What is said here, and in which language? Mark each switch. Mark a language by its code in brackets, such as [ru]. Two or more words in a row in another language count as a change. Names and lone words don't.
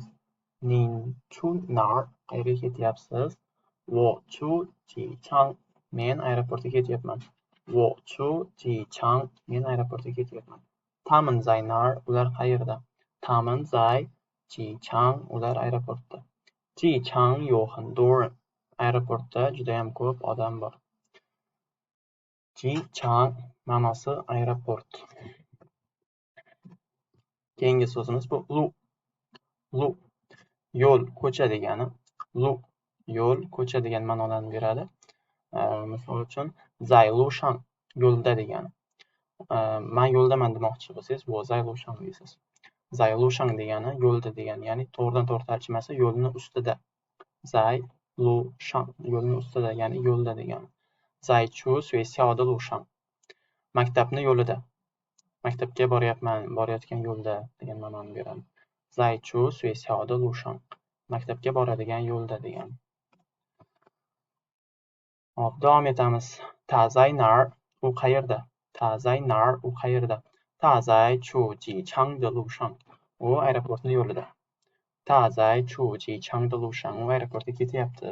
[zh] 你去哪儿 [uz] qayerga ketyapsiz? [zh] 我去机场 [uz] men aeroportga ketyapman. [zh] 我去机场 [uz] men aeroportga ketyapman. [zh] 他们在哪儿 [uz] ular qayerda? [zh] 他们在机场 [uz] ular aeroportda. [zh] 机场有很多人 [uz] aeroportda juda ham ko'p odam bor. Jichang ma'nosi aeroport. Keyingi so'zimiz bu lu. Lu yo'l, ko'cha degani. Lu yo'l, ko'cha degan ma'nolarni beradi. Misol uchun [zh] 在路上 [uz] yo'lda degani. Men yo'ldaman demoqchi bo'lsangiz, bu [zh] 在路上 [uz] deysiz. [zh] 在路上 [uz] degani yo'lda degani, ya'ni to'g'ridan-to'g'ri tarjimasi yo'lni ustida. [zh] 在路上 [uz] yo'lni ustida, ya'ni yo'lda degani. [zh] 在去学校的路上 [uz] maktabni yo'lida. Maktabga boryapman, borayotgan yo'lda degan ma'noni beradi. [zh] 在去学校的路上 [uz] maktabga boradigan yo'lda degani. Hop, davom etamiz. [zh] 他在哪儿 [uz] u qayerda? [zh] 他在哪儿 [uz] u qayerda? [zh] 他在去机场的路上 [uz] u aeroportni yo'lida. [zh] 他在去机场的路上 [uz] u aeroportga ketyapti.